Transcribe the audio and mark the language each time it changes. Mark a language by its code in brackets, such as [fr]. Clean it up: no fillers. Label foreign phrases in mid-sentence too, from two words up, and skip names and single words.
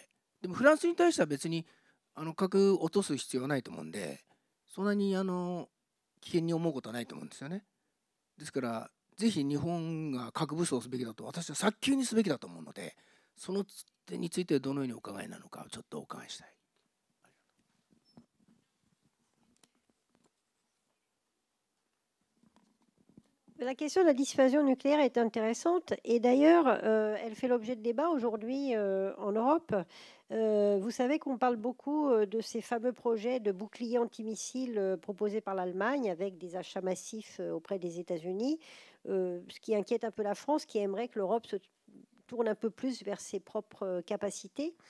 [ja] でもフランスに対しては別に核落とす必要がないと思うんで、そんなに危険に思うことはないと思うんですよね。ですからぜひ日本が核武装すべきだと私は早急にすべきだと思うので、その点についてどのようにお考えなのかちょっとお伺いしたい。 [fr] La question de la dissuasion nucléaire est intéressante et d'ailleurs, elle fait l'objet de débats aujourd'hui en Europe. Vous savez qu'on parle beaucoup de ces fameux projets de boucliers antimissiles proposés par l'Allemagne avec des achats massifs auprès des États-Unis, ce qui inquiète un peu la France, qui aimerait que l'Europe se tourne un peu plus vers ses propres capacités.